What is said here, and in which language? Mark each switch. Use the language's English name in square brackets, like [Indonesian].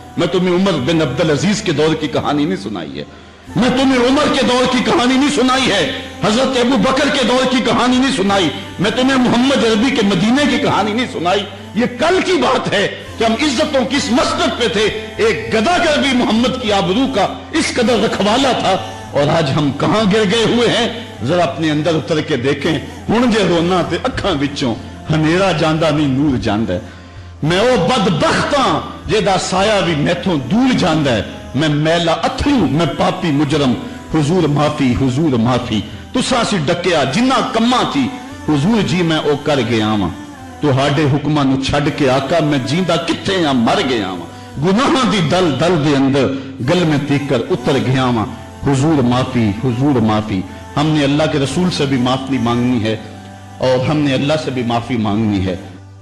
[Urdu] میں تمہیں عمر بن عبدالعزیز کے دور کی کہانی نہیں سنائی ہے، میں تمہیں عمر کے دور کی کہانی نہیں سنائی ہے، حضرت ابو بکر کے دور کی کہانی نہیں سنائی، میں تمہیں محمد عربی کے مدینے کی کہانی نہیں سنائی. یہ کل کی بات ہے کہ ہم عزتوں کی اس مسجد پہ تھے. ایک گداگر بھی محمد کی آبرو کا اس قدر رکھوالا تھا، اور آج ہم کہاں گر گئے ہوئے ہیں؟ ذرا اپنے اندر اتر کے دیکھیں. [Punjabi] ہن جے رونا تے اکھاں وچوں ہنیرا جاندا نہیں نور جاندا ہے. میں او بدبخت ہاں جیدا سایہ بھی میتھوں دور جاندا ہے. میں میلا اتھرو، میں پاپی مجرم، حضور معافی، حضور معافی. تساں سی ڈکیا جنہ کماں تھی، حضور جی میں او کر گیا واں. تہاڈے حکماں نو چھڈ کے آقا میں جیندا کتھے ہاں، مر گیا واں. گناہاں دی دل دے اندر گل میں تیکر اتر گیا واں. حضور معافی، حضور معافی. [Urdu] ہم نے اللہ کے رسول سے بھی معافی مانگنی ہے اور ہم نے اللہ سے بھی معافی مانگنی ہے.